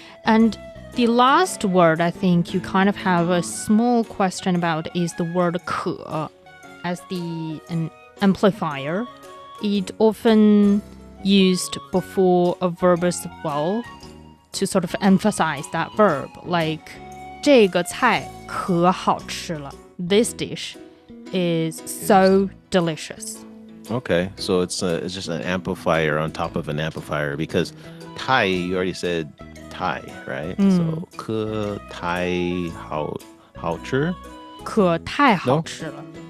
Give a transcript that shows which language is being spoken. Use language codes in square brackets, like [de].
[en] And the last word I think you kind of have a small question about is the word 可 as an amplifier. It often used before a verb as well to sort of emphasize that verb. [zh] Like 这个菜可好吃了. [en] This dish is so delicious. Okay, so it's just an amplifier on top of an amplifier because Thai, you already said Thai, right? [zh] So 可太好吃? 可太好吃了.